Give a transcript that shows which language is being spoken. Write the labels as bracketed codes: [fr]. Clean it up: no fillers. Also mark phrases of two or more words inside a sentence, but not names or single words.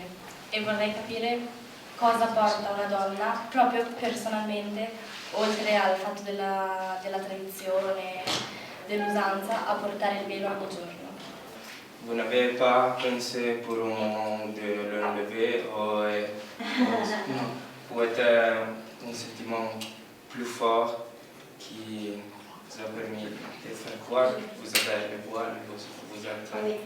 [it] e vorrei capire cosa porta una donna, proprio personalmente, oltre al fatto della tradizione, dell'usanza, a portare il velo ogni giorno. [fr] Vous n'avez pas pensé pour un moment de l'enlever ou être un sentiment plus fort qui vous a permis de faire croire que vous avez le voile, vous êtes...